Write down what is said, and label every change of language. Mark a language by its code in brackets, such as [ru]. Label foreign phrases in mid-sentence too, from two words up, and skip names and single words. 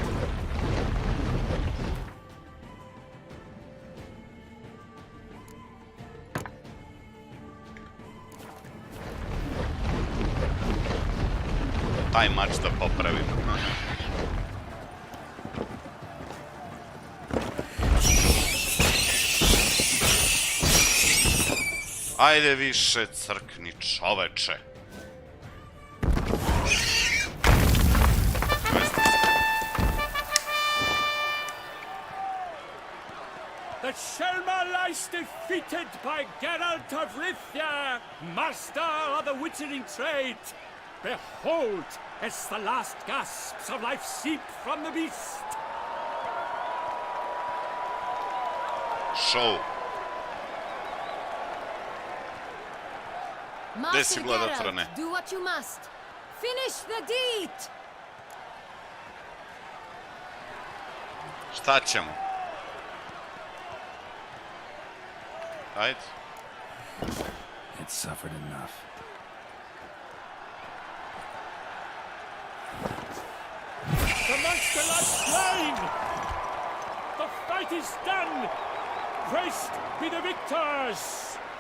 [sr] Taj mač da popravim. Ajde više crkni, čoveče. [en] The Shelma lies defeated by Geralt of Rivia, master of the witchering trade. Behold, as the last gasps of life seep from the beast. Show. Master [sr] si bila da trane? [en] Geralt, do what you must. Finish the deed! [sr] Šta ćemo? Ajde. [en] It suffered enough. The monster lies slain! The fight is done! Praised be the victors!